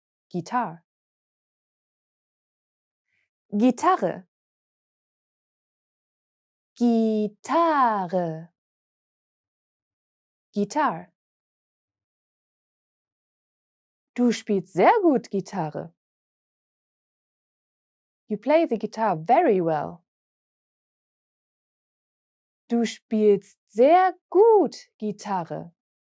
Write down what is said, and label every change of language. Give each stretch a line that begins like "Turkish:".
English: Guitar. Gitarre.
German: Gitarre. Gitarre. Du spielst sehr gut Gitarre.
English: You play the guitar very well.
German: Du spielst sehr gut Gitarre.